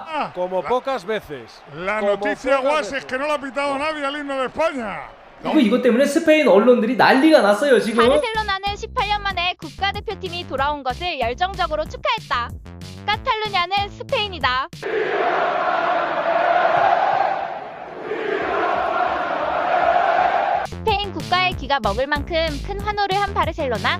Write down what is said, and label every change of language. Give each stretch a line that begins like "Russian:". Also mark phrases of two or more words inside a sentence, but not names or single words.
Spanish: Como pocas veces. La noticia guas es que no le ha pitado nadie al himno de España.
Korean: 그리고 이것 때문에 스페인 언론들이 난리가 났어요, 지금. 바르셀로나는 18년 만에 국가대표팀이 돌아온 것을 열정적으로 축하했다. 카탈루냐는 스페인이다. 스페인 국가의 기가 먹을 만큼 큰 환호를 한 바르셀로나.